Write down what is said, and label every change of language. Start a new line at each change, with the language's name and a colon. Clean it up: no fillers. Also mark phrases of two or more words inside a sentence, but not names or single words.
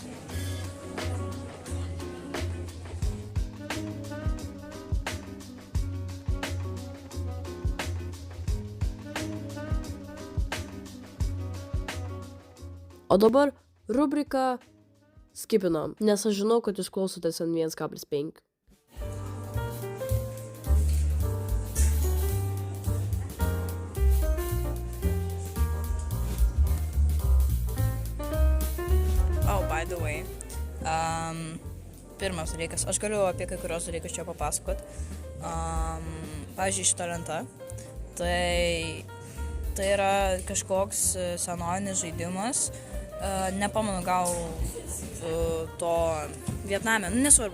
Lithuanian: O dabar rubrika skipinam, nes aš žinau, kad jūs klausotės N1,5.
English: Oh, by the way.
Lithuanian: Pirmas dalykas, aš galiu apie kai kurios dalykus čia papasakot. Pavyzdžiui, šita lenta. Tai yra kažkoks senovinis žaidimas. Nepamenu, gal to Vietname, nu nesvarbu.